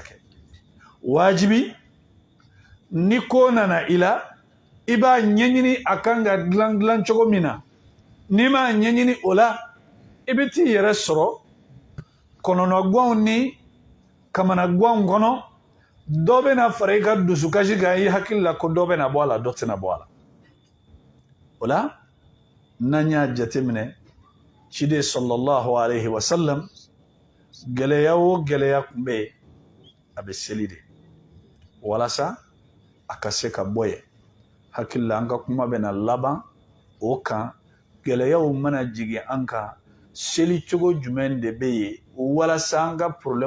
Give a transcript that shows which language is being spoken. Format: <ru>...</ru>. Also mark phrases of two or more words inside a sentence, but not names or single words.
<bm>kɛ wajibi ni ko nana i la i b'a ɲɛɲini a kan ka dilan cogo min na n'i m'a ɲɛɲini o la i bɛ t'i yɛrɛ sɔrɔ kɔnɔnɔganw ni kamanaganw kɔnɔ dɔ bɛna fara i ka dusukasi kan i hakili la ko dɔ bɛna bɔ a la dɔ tɛna bɔ a la o la n'an y'a jateminɛ ciden</bm> <ar>صلى الله عليه وسلم</ar> <bm>gɛlɛya o gɛlɛya tun bɛ yen a bɛ seli de walasa a ka se ka bɔ yen hakili la an ka kuma bɛna laban o kan gɛlɛyaw mana jigin an kan seli cogo jumɛn de bɛ yen walasa an ka problème</bm>